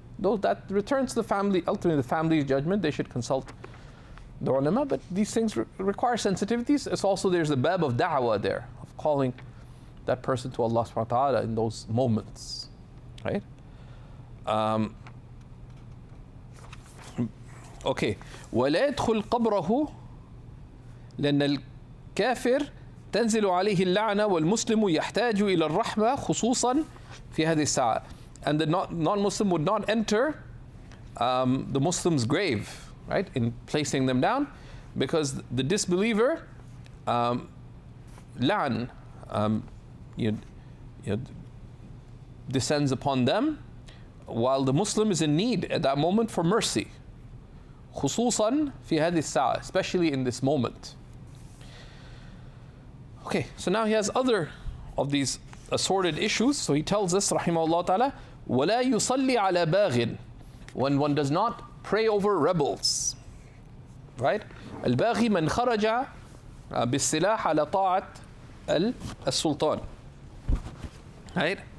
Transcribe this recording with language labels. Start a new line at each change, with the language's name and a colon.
English: That returns to the family, ultimately the family's judgment. They should consult the ulama, but these things require sensitivities. It's also, there's the bab of da'wah there, of calling that person to Allah subhanahu wa ta'ala in those moments, right? Okay.
Arabic: وَلَا يَدْخُلْ قَبْرَهُ لأن الكافر تنزل عليه اللعنة والمسلم يحتاج إلى الرحمة خصوصا في هذه الساعة.
English: And the non-Muslim would not enter the Muslim's grave, right, in placing them down, because the disbeliever la'an descends upon them, while the Muslim is in need at that moment for mercy.
Arabic: خصوصا في هذه الساعة,
English: especially in this moment. Okay, so now he has other of these assorted issues. So he tells us, rahimahullah ta'ala,
Arabic: وَلَا يُصَلِّ عَلَى بَاغٍ,
English: when one does not pray over rebels, right? الباغي من خرج بالسلاح على طاعة السلطان, right?